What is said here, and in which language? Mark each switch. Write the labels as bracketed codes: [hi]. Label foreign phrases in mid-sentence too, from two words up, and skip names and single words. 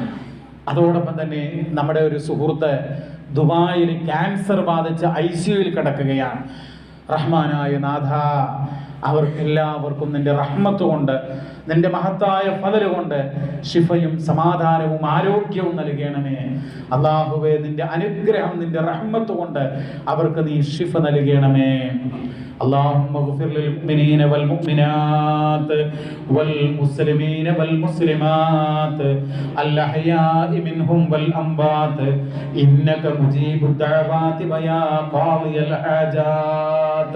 [ml] അതോടൊപ്പം തന്നെ നമ്മുടെ ഒരു സുഹൃത്ത് ദുബായിൽ ക്യാൻസർ ബാധിച്ച് ICUയിൽ കിടക്കുകയാണ്. റഹ്മാനായ നാഥ, അവർക്കെല്ലാവർക്കും നിന്റെ റഹ്മത്ത് കൊണ്ട്, നിന്റെ മഹത്തായ ഫദൽ കൊണ്ട് ശിഫയും സമാധാനവും ആരോഗ്യവും നൽകണമേ. അല്ലാഹുവേ, നിന്റെ അനുഗ്രഹം, നിന്റെ റഹ്മത്ത് കൊണ്ട് അവർക്ക് നീ ശിഫ നൽകണമേ. [ar] اللهم اغفر للمؤمنين والمؤمنات والمسلمين والمسلمات الأحياء منهم والأموات إنك مجيب الدعوات ويا قاضي الحاجات.